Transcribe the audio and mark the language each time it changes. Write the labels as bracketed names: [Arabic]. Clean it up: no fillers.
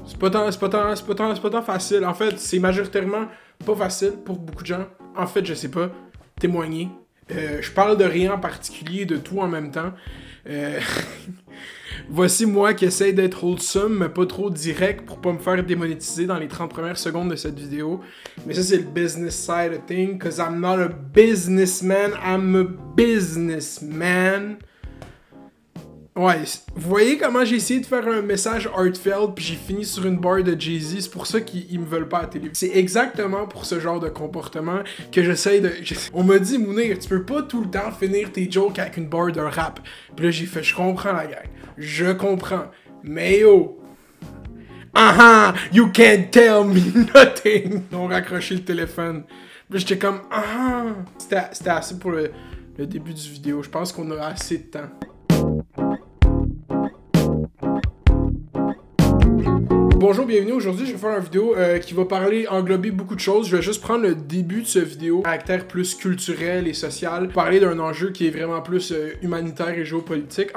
[French] C'est pas tant facile. En fait, c'est majoritairement pas facile pour beaucoup de gens. En fait, je sais pas. Témoigner. Je parle de rien en particulier, de tout en même temps. Voici moi qui essaye d'être wholesome, mais pas trop direct pour pas me faire démonétiser dans les 30 premières secondes de cette vidéo. Mais ça, c'est le [English] business side of things, cause I'm not a businessman, I'm a businessman. [French] Ouais, vous voyez comment j'ai essayé de faire un message heartfelt puis j'ai fini sur une barre de Jay-Z, c'est pour ça qu'ils me veulent pas à la télé. C'est exactement pour ce genre de comportement que j'essaye de... On m'a dit, Mounir, tu peux pas tout le temps finir tes jokes avec une barre d'un rap. Puis là, j'ai fait, je comprends la gang, je comprends, mais yo... [English] you can't tell me nothing! [French] Ils ont raccroché le téléphone. Puis j'étais comme, C'était assez pour le début du vidéo, je pense qu'on a assez de temps. Bonjour, bienvenue. Aujourd'hui, je vais faire une vidéo qui va englober beaucoup de choses. Je vais juste prendre le début de ce vidéo, caractère plus culturel et social, parler d'un enjeu qui est vraiment plus humanitaire et géopolitique.